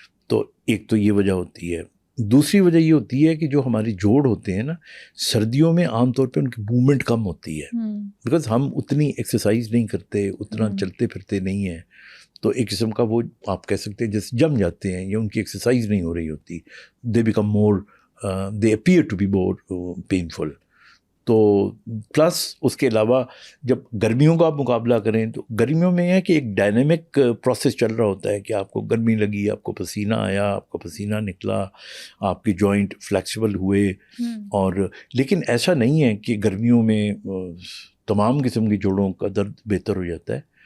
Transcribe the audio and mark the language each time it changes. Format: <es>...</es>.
<ur>تو ایک تو یہ وجہ ہوتی ہے. دوسری وجہ یہ ہوتی ہے کہ جو ہماری جوڑ ہوتے ہیں نا, سردیوں میں عام طور پہ ان کی موومنٹ کم ہوتی ہے, بیکاز ہم اتنی ایکسرسائز نہیں کرتے, اتنا چلتے پھرتے نہیں ہیں. تو ایک قسم کا وہ آپ کہہ سکتے ہیں جیسے جم جاتے ہیں, یا ان کی ایکسرسائز نہیں ہو رہی ہوتی.</ur> <en>They become more, they appear to be more painful.</en> <ur>تو پلس اس کے علاوہ جب گرمیوں کا آپ مقابلہ کریں تو گرمیوں میں یہ ہے کہ ایک ڈائنامک پروسیس چل رہا ہوتا ہے کہ آپ کو گرمی لگی, آپ کو پسینہ آیا, آپ کا پسینہ نکلا, آپ کی جوائنٹ فلیکسیبل ہوئے. اور لیکن ایسا نہیں ہے کہ گرمیوں میں تمام قسم کی جوڑوں کا درد بہتر ہو جاتا ہے.</ur>